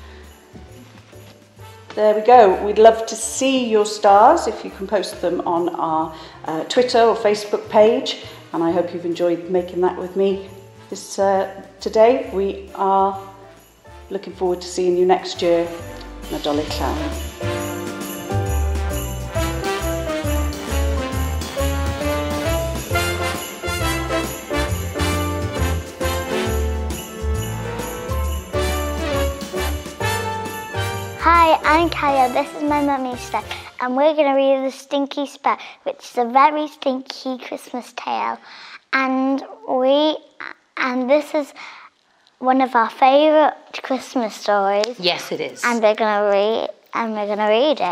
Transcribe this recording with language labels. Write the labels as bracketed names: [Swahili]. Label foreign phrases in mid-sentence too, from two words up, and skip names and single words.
[English] There we go. We'd love to see your stars if you can post them on our Twitter or Facebook page, and I hope you've enjoyed making that with me this today. We are looking forward to seeing you next year. [Welsh] Nadolig llawen. [English] Hi, I'm Kaia, this is my mummy Steph, and we're going to read The Stinky Sprout, which is a very stinky Christmas tale. And this is one of our favourite Christmas stories. Yes, it is. And we're going to read it.